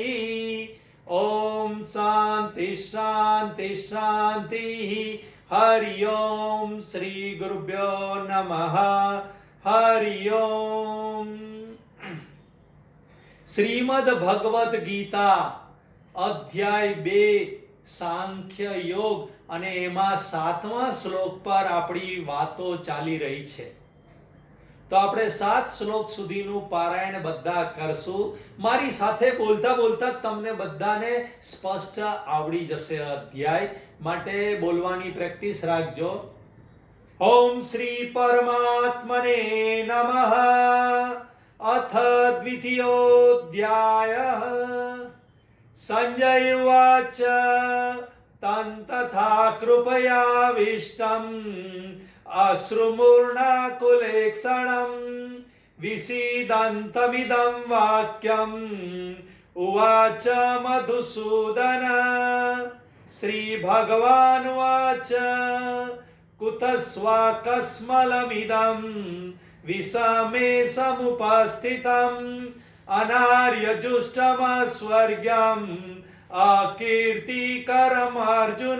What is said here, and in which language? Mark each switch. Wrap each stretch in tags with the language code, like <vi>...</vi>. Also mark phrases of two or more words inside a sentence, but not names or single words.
<sa>ओम शांति शांति शांति। हरि ओम श्री गुरुभ्यो नमः। हरि ओम।</sa> <gu>श्रीमद् भगवद गीता अध्याय 2 सांख्य योग અને એમાં 7મા શ્લોક પર આપણી વાતો ચાલી રહી છે। તો આપણે 7 શ્લોક સુધીનું પારાયણ બધા કરશું। મારી સાથે બોલતા બોલતા તમને બધાને સ્પષ્ટ આવડી જશે અધ્યાય, માટે બોલવાની પ્રેક્ટિસ રાખજો।</gu> <sa>ओम श्री परमात्मने नमः। अथ द्वितीयोऽध्यायः। संजय उवाच तं तथा कृपयाविष्टम् अश्रुमूर्णाकुलेक्षणं विषीदन्तमिदं वाक्यम् उवाच मधुसूदन। श्रीभगवानुवाच कुतस्वाकस्मलमिदं विषमे समुपस्थितम् अनार्यजुष्टमस्वर्ग्यम् अकीर्तिकरम् अर्जुन।</sa>